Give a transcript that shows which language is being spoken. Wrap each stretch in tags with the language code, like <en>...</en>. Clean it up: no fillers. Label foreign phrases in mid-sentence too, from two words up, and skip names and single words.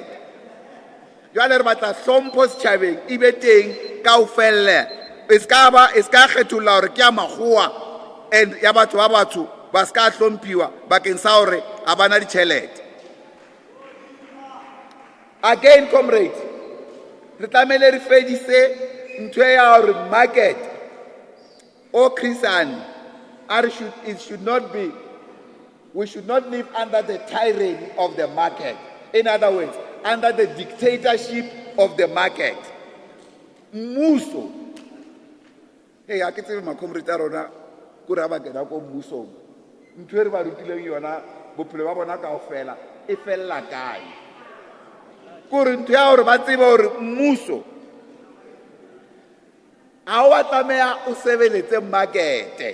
<st>Jwale re batla hlompho setjhabeng e be teng kaofela. E ska kgetholla hore ke ya makgowa and ya batho ba batsho ba ska hlomphiwa bakeng sa hore ha ba na ditšhelete.</st> <en>Again, comrades,</en> <st>re tlamehile re fedise ntho ya hore</st> <en>market or Chris Hani, we should not live under the tyranny of the market. In other words, under the dictatorship of the market.</en> <st>Mmuso. Hey, a ke tsebe makomrete a rona ko re ba kena ko mmusong. Ntho e re ba rutileng yona bophelo ba bona kaofela e fella kae? Kore ntho ya hore ba tsebe hore mmuso ha o tlameha o sebeletse market.</st>